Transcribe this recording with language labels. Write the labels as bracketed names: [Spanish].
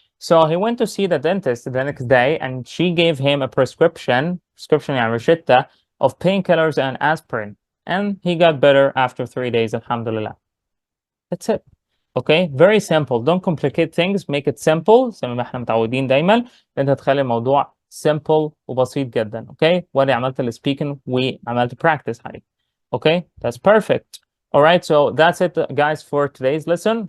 [English] So he went to see the dentist the next day and she gave him a prescription [Arabic] يعني روشتة [English] of painkillers and aspirin and he got better after 3 days alhamdulillah. That's it. Okay, very simple. Don't complicate things, make it simple [Arabic] زي ما احنا متعودين دايما. انت تخلي الموضوع simple وبسيط جدا. Okay, وانا عملت السبيكنج وعملت practice عليه. [English] Okay, that's perfect. Alright, so that's it guys for today's lesson.